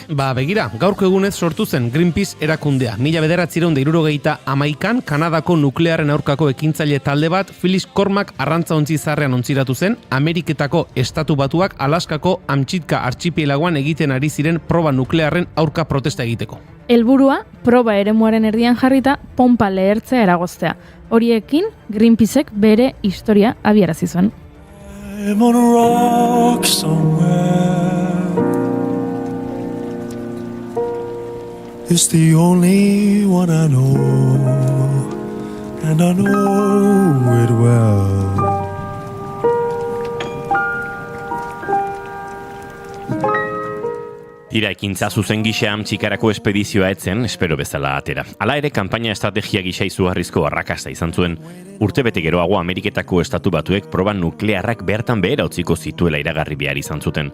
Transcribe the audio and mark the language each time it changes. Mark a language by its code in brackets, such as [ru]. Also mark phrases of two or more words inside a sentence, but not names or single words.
[eu] Begira, gaurko egunez sortu zen Greenpeace erakundea. 1971an Kanadako nuklearren aurkako ekintzaile talde bat Phyllis Cormack arrantzaontzi zarrean ontziratu zen Ameriketako Estatu Batuak Alaskako Amchitka artxipielagoan egiten ari ziren proba nuklearren aurka protesta egiteko. Helburua, proba eremuaren erdian jarrita, pompa lehertzea eragoztea. Horiekin, Greenpeacek bere historia abiarazi zuen. [en] I'm on a rock somewhere. It's the only one I know, and I know it well. [eu] Tira ekintza zuzen gisa Amtxikarako espedizioa etzen, espero bezala atera. Hala ere, kanpaina estrategia gisa izugarrizko arrakasta izan zuen. Urtebete geroago Ameriketako Estatu Batuek proba nuklearrak bertan behera utziko zituela iragarri behar izan zuten.